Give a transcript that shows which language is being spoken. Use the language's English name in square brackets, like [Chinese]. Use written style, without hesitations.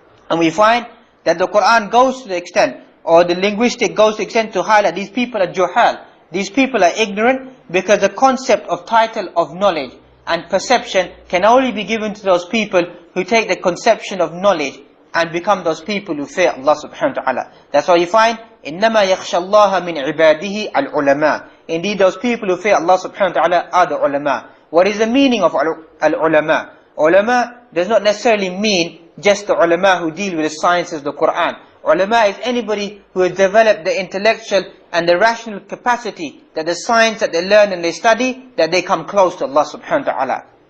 [English] And we find that the Quran goes to the extent, or the linguistic goes to the extent to highlight these people are juhal. These people are ignorant because the concept of title of knowledge and perception can only be given to those people who take the conception of knowledge and become those people who fear Allah subhanahu wa ta'ala. That's why you find, [Arabic] إِنَّمَا يَخْشَى اللَّهَ مِنْ عِبَادِهِ الْعُلَمَاءِ. [English] Indeed, those people who fear Allah subhanahu wa ta'ala are the ulama. What is the meaning of al-ulama? Ulama does not necessarily mean just the ulama who deal with the sciences of the Quran. Ulama is anybody who has developed the intellectual and the rational capacity that the science that they learn and they study, that they come close to Allah subhanahu wa ta'ala.